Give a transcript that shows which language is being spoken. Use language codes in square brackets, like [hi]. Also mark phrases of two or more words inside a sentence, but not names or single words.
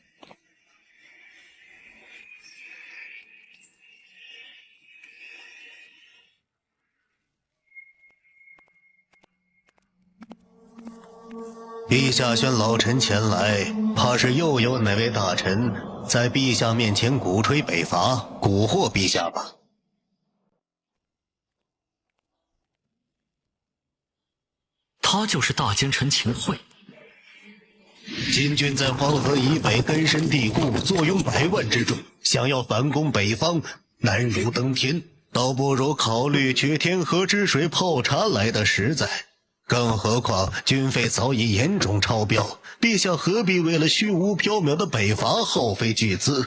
[zh] 陛下宣老臣前來，怕是又有哪位大臣在陛下面前鼓吹北伐，蛊惑陛下吧？他就是大奸臣秦桧。金軍在黃河以北根深蒂固，坐擁100萬之眾，想要反攻北方，難如登天，倒不如考慮取天河之水泡茶來的實在。更何況軍費早已嚴重超標，陛下何必為了虛無縹緲的北伐耗費巨資？